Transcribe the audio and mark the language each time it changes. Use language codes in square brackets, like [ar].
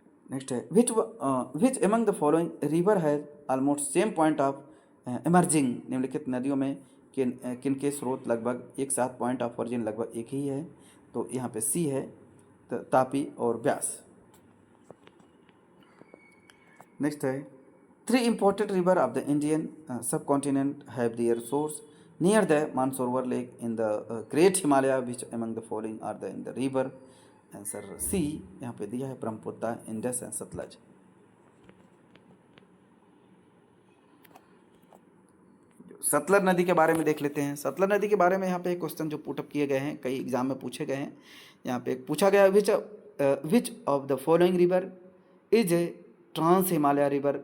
[hi] Next है [en] Which among the following river has almost same point of emerging. [hi] निम्नलिखित नदियों में किन के स्रोत लगभग एक साथ पॉइंट ऑफ ऑरिजिन लगभग एक ही है? तो यहाँ पे सी है, तापी और ब्यास। नेक्स्ट है [en] 3 important river of the Indian subcontinent have their source near the Mansarovar Lake in the Great Himalaya. Which among the following are in the river? [hi] Answer C यहाँ पे दिया है, ब्रह्मपुत्र, इंडस एंड सतलज। सतलज नदी के बारे में देख लेते हैं। सतलज नदी के बारे में यहाँ पे एक क्वेश्चन जो पुटअप किए गए हैं, कई एग्जाम में पूछे गए हैं। यहाँ पे पूछा गया [en] Which of the following river is a trans Himalaya river.